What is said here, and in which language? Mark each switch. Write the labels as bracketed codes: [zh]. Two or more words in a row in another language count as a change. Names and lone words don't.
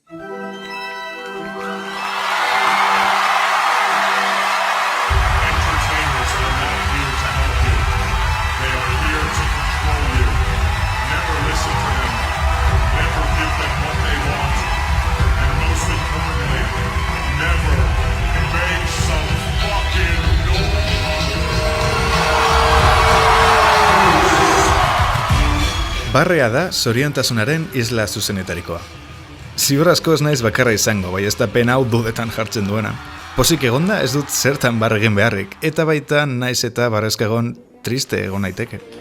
[en] Entertainers are not here to help you. They are here to control you. Never listen to them. Never give them what they want. And most importantly, never make some fucking noise. [eu] Barrea da zoriontasunaren isla zuzenetarikoa. Ziur asko ez naiz bakarra izango, bai ez da pena hau dudetan jartzen duena. Pozik egonda ez dut zertan barre egin beharrik, eta baita naiz eta barrezka egon triste egon naiteke.